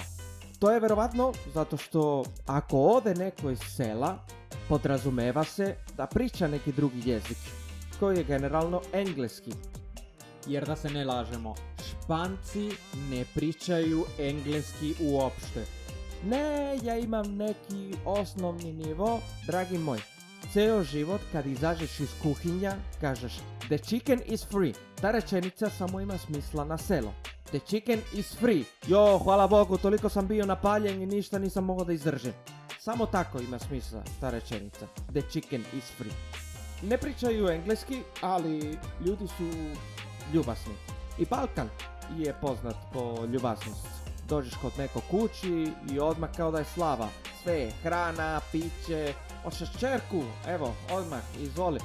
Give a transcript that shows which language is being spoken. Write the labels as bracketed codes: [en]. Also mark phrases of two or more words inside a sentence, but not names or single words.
[sr] To je verovatno zato što ako ode neko iz sela, podrazumeva se da priča neki drugi jezik, koji je generalno engleski. Jer da se ne lažemo, Španci ne pričaju engleski uopšte. Ne, ja imam neki osnovni nivo, dragi moj. Ceo život kad izađeš iz kuhinja, kažeš [en] the chicken is free. [sr] Ta rečenica samo ima smisla na selo. [en] The chicken is free. Jo, [sr] hvala Bogu, toliko sam bio napaljen i ništa nisam mogao da izdržim. Samo tako ima smisla ta rečenica. [en] The chicken is free. [sr] Ne pričaju engleski, ali ljudi su ljubasni. I Balkan je poznat po ljubaznosti. Dođeš kod neko kući i odmah kao da je slava. Sve je hrana, piće, hoćeš čerku, evo, odmah, izvoli.